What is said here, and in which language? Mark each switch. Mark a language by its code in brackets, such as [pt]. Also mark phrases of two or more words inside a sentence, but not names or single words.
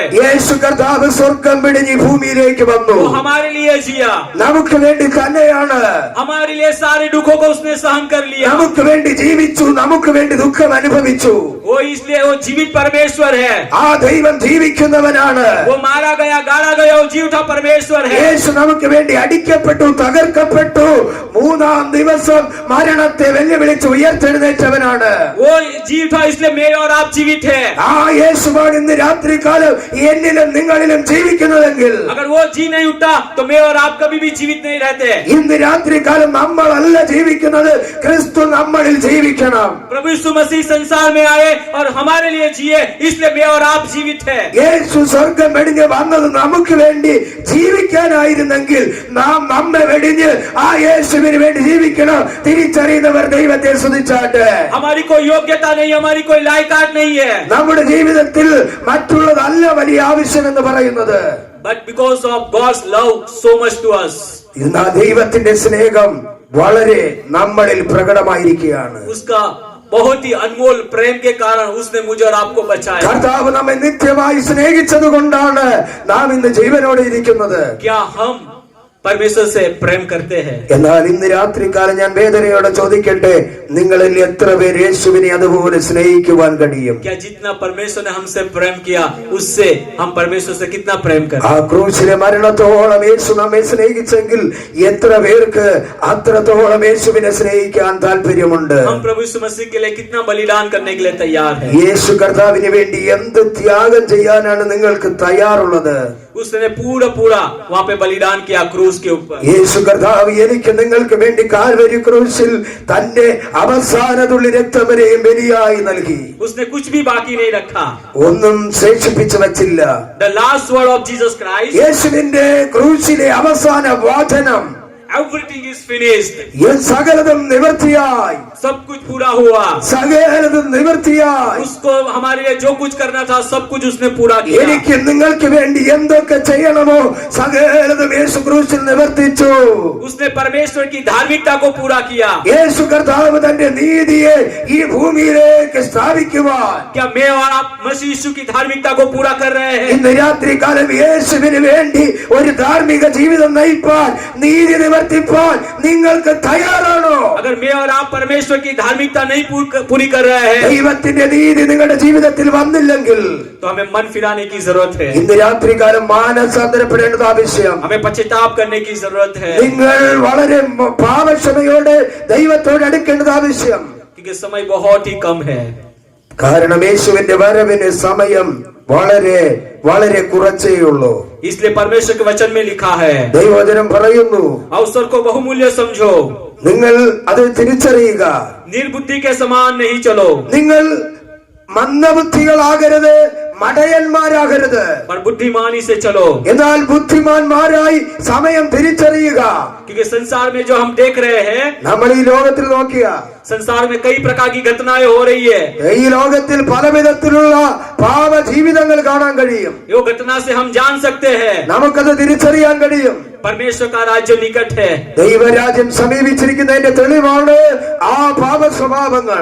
[ml] യേശു കർത്താവ് സ്വർഗം വിടിഞ്ഞ് ഭൂമിയിലേക്ക് വന്നു. [hi] वो हमारे लिए जिया, [ml] നമുക്ക് വേണ്ടി തന്നെയാണ്. [hi] हमारे लिए सारे दुखों को उसने सहन कर लिया. [ml] നമുക്ക് വേണ്ടി ജീവിച്ചു, നമുക്ക് വേണ്ടി ദുഃഖം അനുഭവിച്ചു. [hi] वो इसलिए वो जीवित परमेश्वर है. [ml] ആ ദൈവം ജീവിക്കുന്നവനാണ്. [hi] वो मारा गया, गाड़ा गया, वो जीविता परमेश्वर है. [ml] യേശു നമുക്ക് വേണ്ടി അടിക്കപ്പെട്ടു, തകർക്കപ്പെട്ടു. മൂന്നാം ദിവസം മരണത്തെ വെല്ലുവിളിച്ച് ഉയർത്തെഴുന്നേറ്റവനാണ്. [hi] वो जीविता, इसलिए मैं और आप जीवित है. [ml] ആ യേശുവാണ് ഇന്ന് രാത്രികാലം എന്നിലും നിങ്ങളിലും ജീവിക്കുന്നതെങ്കിൽ [hi] अगर वो जी नहीं उठता तो मैं और आप कभी भी जीवित नहीं रहते. [ml] ഇന്ന് രാത്രികാലം നമ്മളല്ല ജീവിക്കുന്നത്, ക്രിസ്തു നമ്മളിൽ ജീവിക്കണം. [hi] प्रभु यीशु मसीह संसार में आए और हमारे लिए जिए, इसलिए मैं और आप जीवित है. [ml] യേശു സ്വർഗം വെടിഞ്ഞ് വന്നത് നമുക്ക് വേണ്ടി ജീവിക്കാനായിരുന്നെങ്കിൽ നാം നമ്മെ വെടിഞ്ഞ് ആ യേശുവിന് വേണ്ടി ജീവിക്കണം. തിരിച്ചറിയുന്നവർ ദൈവത്തെ സ്തുതിച്ചാട്ടെ. [hi] हमारी कोई योग्यता नहीं, हमारी कोई लायकात नहीं है. [ml] നമ്മുടെ ജീവിതത്തിൽ മറ്റുള്ളതല്ല വലിയ ആവശ്യം എന്ന് പറയുന്നത്. [en] But because of God's love so much to us, [ml] ഇന്ന് ആ ദൈവത്തിന്റെ സ്നേഹം വളരെ നമ്മളിൽ പ്രകടമായിരിക്കുകയാണ്. [hi] उसका बहुत ही अनमोल प्रेम के कारण उसने मुझे और आपको बचाया. [ml] കർത്താവ് നമ്മെ നിത്യമായി സ്നേഹിച്ചത് കൊണ്ടാണ് നാം ഇന്ന് ജീവനോടെ ഇരിക്കുന്നത്. [hi] क्या हम परमेश्वर से प्रेम करते हैं? [ml] എന്നാൽ ഇന്ന് രാത്രികാലം ഞാൻ വേദനയോടെ ചോദിക്കട്ടെ, നിങ്ങളിൽ എത്ര പേര് യേശുവിനെ അതുപോലെ സ്നേഹിക്കുവാൻ കഴിയും? [hi] क्या जितना परमेश्वर ने हमसे प्रेम किया उससे हम परमेश्वर से कितना प्रेम ആ करते हैं? [ml] ക്രൂശിലെ മരണത്തോളം യേശു നമ്മെ സ്നേഹിച്ചെങ്കിൽ എത്ര പേർക്ക് അത്രത്തോളം യേശുവിനെ സ്നേഹിക്കാൻ താല്പര്യമുണ്ട്? [hi] हम प्रभु यीशु मसीह के लिए कितना बलिदान करने के लिए तैयार है? [ml] യേശു കർത്താവിന് വേണ്ടി എന്ത് ത്യാഗം ചെയ്യാനാണ് നിങ്ങൾക്ക് തയ്യാറുള്ളത്? [hi] उसने पूरा वहाँ पे बलिदान किया क्रूस के ऊपर. [ml] യേശു കർത്താവ് എനിക്ക് നിങ്ങൾക്ക് വേണ്ടി കാൽവരി ക്രൂശിൽ തന്റെ അവസാന തുള്ളി രക്തം വരെയും ബലിയായി നൽകി. [hi] उसने कुछ भी बाकी नहीं रखा. [ml] ഒന്നും ശേഷിപ്പിച്ചു വച്ചില്ല. [en] The last word of Jesus Christ, [ml] യേശുവിന്റെ ക്രൂശിലെ അവസാന വാചനം, [en] everything is finished. [ml] സകലതും നിവൃത്തിയായി, [hi] सब कुछ पूरा हुआ. [ml] സകലതും നിവൃത്തിയായി. [hi] उसको हमारे लिए जो कुछ करना था सब कुछ उसने पूरा किया. [ml] എനിക്ക് നിങ്ങൾക്ക് വേണ്ടി എന്തൊക്കെ ചെയ്യണമോ സകലതും യേശു ക്രൂശിൽ നിവർത്തിച്ചു. [hi] उसने परमेश्वर की धार्मिकता को पूरा किया. [ml] യേശു കർത്താവ് തന്റെ നീതിയെ ഈ ഭൂമിയിലേക്ക് സ്ഥാപിക്കുവാൻ [hi] क्या मैं और आप मसीह यीशु की धार्मिकता को पूरा कर रहे हैं? [ml] ഇന്ന് രാത്രികാലം യേശുവിന് വേണ്ടി ഒരു ധാർമ്മിക ജീവിതം നയിപ്പാൻ, നീതി നിവർത്തിപ്പാൻ നിങ്ങൾക്ക് തയ്യാറാണോ? [hi] अगर मैं और आप परमेश्वर की धार्मिकता नहीं पूरी कर रहे हैं [ml] ദൈവത്തിന്റെ നീതി നിങ്ങളുടെ ജീവിതത്തിൽ വന്നില്ലെങ്കിൽ [hi] तो हमें मन फिराने की जरूरत है. [ml] ഇന്ന് രാത്രികാലം മാനസാന്തരപ്പെടേണ്ടത് ആവശ്യം. [hi] हमें पश्चाताप करने की जरूरत है. [ml] നിങ്ങൾ വളരെ പാപക്ഷമയോടെ ദൈവത്തോട് അടുക്കേണ്ടത് ആവശ്യം. [hi] क्योंकि समय बहुत ही कम है. [ml] കാരണം യേശുവിന്റെ വരവിന് സമയം വളരെ വളരെ കുറച്ചേ ഉള്ളൂ. [hi] इसलिए परमेश्वर के वचन में लिखा है, [ml] ദൈവവചനം പറയുന്നു, [hi] अवसर को बहुमूल्य समझो, [ml] നിങ്ങൾ അത് തിരിച്ചറിയുക. [hi] निर्बुद्धि के समान नहीं चलो, [ml] നിങ്ങൾ മന്ദബുദ്ധികളാകരുത്, മടയന്മാരാകരുത്, [hi] पर बुद्धिमानी से चलो. [ml] എന്നാൽ ബുദ്ധിമാന്മാരായി സമയം തിരിച്ചറിയുക. [hi] क्योंकि संसार में जो हम देख रहे हैं, [ml] നമ്മൾ ഈ ലോകത്തിൽ നോക്കിയ [hi] संसार में कई प्रकार की घटनाएं हो रही है. [ml] ഈ ലോകത്തിൽ പല വിധത്തിലുള്ള പാപ ജീവിതങ്ങൾ കാണാൻ കഴിയും. [hi] यो घटना से हम जान सकते हैं [ml] നമുക്കത് തിരിച്ചറിയാൻ കഴിയും. [hi] परमेश्वर का राज्य निकट है. [ml] ദൈവരാജ്യം സമീപിച്ചിരിക്കുന്നതിന്റെ തെളിവാണ് ആ പാപ സ്വഭാവങ്ങൾ.